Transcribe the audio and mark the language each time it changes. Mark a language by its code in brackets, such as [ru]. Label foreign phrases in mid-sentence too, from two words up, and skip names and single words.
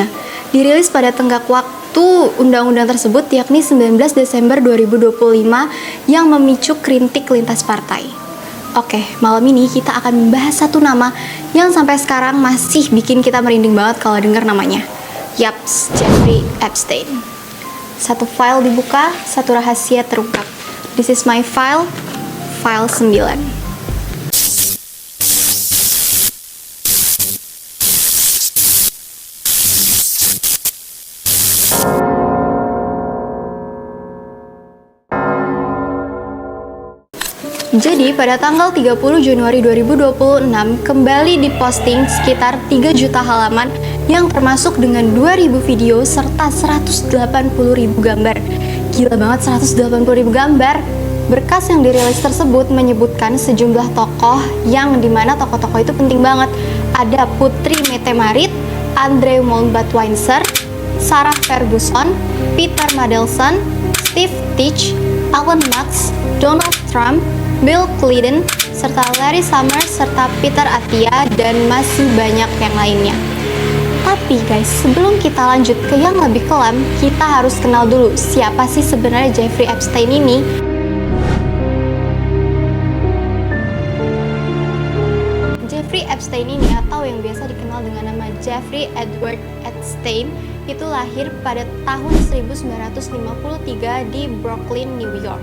[id] Dirilis pada tenggat waktu undang-undang tersebut, yakni 19 Desember 2025, yang memicu kritik lintas partai. Oke, malam ini kita akan membahas satu nama yang sampai sekarang masih bikin kita merinding banget kalau dengar namanya. Yaps, Jeffrey Epstein. Satu file dibuka, satu rahasia terungkap. [en] This is my file 9. [id] Jadi pada tanggal 30 Januari 2026 kembali diposting sekitar 3 juta halaman yang termasuk dengan 2.000 video serta 180.000 gambar. Gila banget, 180.000 gambar. Berkas yang dirilis tersebut menyebutkan sejumlah tokoh yang dimana tokoh-tokoh itu penting banget. Ada Putri Mette-Marit, Andrew Moldbach-Windsor, Sarah Ferguson, Peter Mandelson, Steve Teach, Elon Musk, Donald Trump, Bill Clinton, serta Larry Summers, serta Peter Attia, dan masih banyak yang lainnya. Tapi guys, sebelum kita lanjut ke yang lebih kelam, kita harus kenal dulu siapa sih sebenarnya Jeffrey Epstein ini. Jeffrey Epstein ini, atau yang biasa dikenal dengan nama Jeffrey Edward Epstein, itu lahir pada tahun 1953 di Brooklyn, New York.